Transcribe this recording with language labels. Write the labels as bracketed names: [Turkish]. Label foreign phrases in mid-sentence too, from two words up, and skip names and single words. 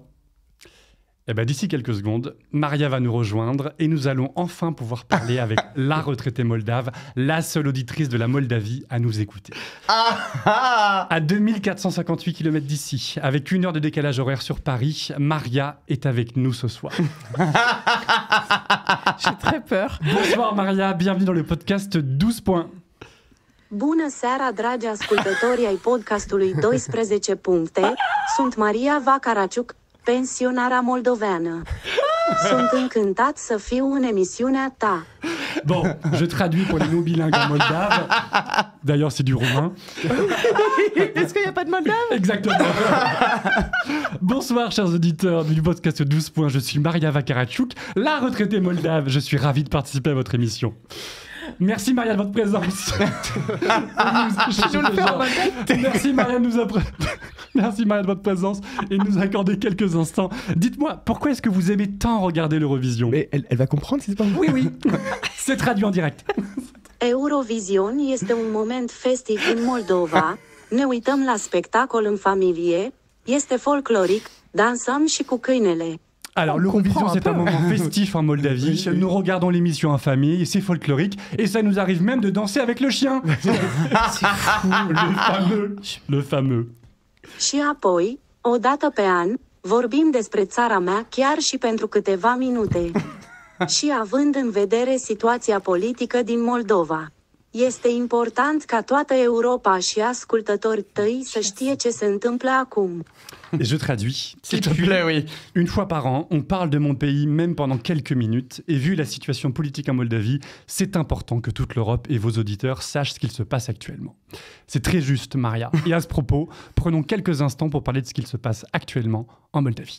[French] Eh ben, d'ici quelques secondes, Maria va nous rejoindre et nous allons enfin pouvoir parler avec la retraitée moldave, la seule auditrice de la Moldavie à nous écouter. À 2458 km d'ici, avec 1 heure de décalage horaire sur Paris, Maria est avec nous ce soir. J'ai très peur. Bonsoir Maria, bienvenue dans le podcast 12 points. [Romanian] Bună seara, dragi ascultători ai podcastului 12 puncte. Sunt Maria Vakarachuk, pensionara moldoveană. Sunt încântat să fiu în emisiunea ta. [French] Bon, je traduis pour les non-bilingues en moldave. D'ailleurs, c'est du roumain. Est-ce qu'il n'y a pas de moldave? Exactement. Bonsoir, chers auditeurs du podcast 12 points. Je suis Maria Vakarachuk, la retraitée moldave. Je suis ravi de participer à votre émission. Merci Maria de votre présence. Merci Maria Merci Maria de votre présence et de nous accorder quelques instants. Dites-moi, pourquoi est-ce que vous aimez tant regarder l'Eurovision? Mais elle va comprendre si c'est pas moi. Oui. C'est traduit en direct. [Romanian] Eurovision este un moment festiv în Moldova. Ne uităm la spectacol în familie. Este folcloric. Dansăm și cu câinele. [French] Alors, l'Eurovision, c'est un moment festif en Moldavie. Nous regardons l'émission en famille, c'est folklorique, et ça nous arrive même de danser avec le chien. C'est fou, le fameux. [Romanian] Și apoi, o dată pe an, vorbim despre țara mea chiar și pentru câteva minute. Și având în vedere situația politică din Moldova. Este important ca toată Europa și ascultătorii tăi să știe ce se întâmplă acum. [French] Et je traduis. S'il te plaît, oui. Une fois par an, on parle de mon pays, même pendant quelques minutes. Et vu la situation politique en Moldavie, c'est important que toute l'Europe et vos auditeurs sachent ce qu'il se passe actuellement. C'est très juste, Maria. Et à ce propos, prenons quelques instants pour parler de ce qu'il se passe actuellement en Moldavie.